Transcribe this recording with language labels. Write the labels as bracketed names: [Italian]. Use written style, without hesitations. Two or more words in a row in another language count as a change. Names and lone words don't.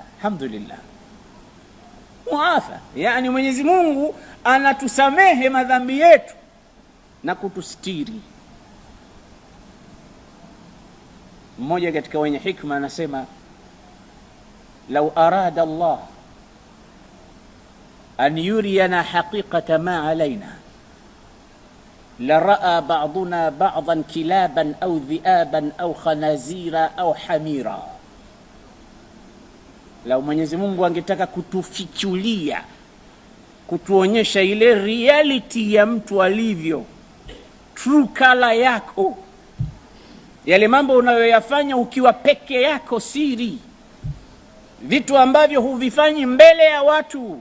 [Swahili] Alhamdulillah, muafa yani Mwenyezi Mungu anatusamehe madhambi yetu na kutustiri. Mmoja katika wenye hikma anasema, [Arabic] لو أراد الله أن يرينا حقيقة ما علينا لرأى بعضنا بعضا كلابا أو ذئابا أو خنازير أو حميرا. [Swahili] Lau Mwenyezi Mungu angetaka kutufichulia, kutuonyesha ile reality ya mtu alivyo, [English] true color [Swahili] yako, yale mambo unayoyafanya ukiwa peke yako siri, vitu ambavyo huvifanyi mbele ya watu.